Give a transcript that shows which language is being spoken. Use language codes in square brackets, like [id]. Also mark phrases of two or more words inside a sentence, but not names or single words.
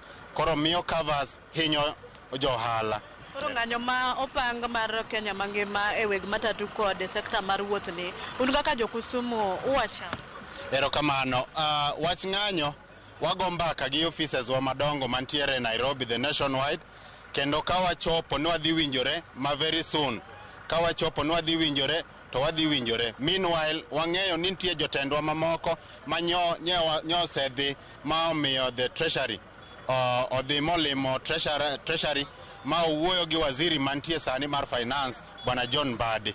[luo] Koro miyo covers hinyo johala. Koro ng'anyo ma opang mar Kenya mangima e weg matatu kod sekta mar wuoth ni, un kaka jo-Kusumu uwacha? Erokamano. Wach ng'anyo wago mbaka gi offices wa madongo mantiere Nairobi [en] the nationwide, [luo] kendo ka wachopo ni wadhi winjore ma [en] very soon. [luo] Ka wachopo ni wadhi winjore to wadhi winjore. Meanwhile wang'eyo ni nitie jotendwa mamoko ma nyo osedhi ma omiyo [en] the treasury [luo] odhi molimo treasury ma owuoyo gi waziri mantie sani mar finance bwana John Mbadi.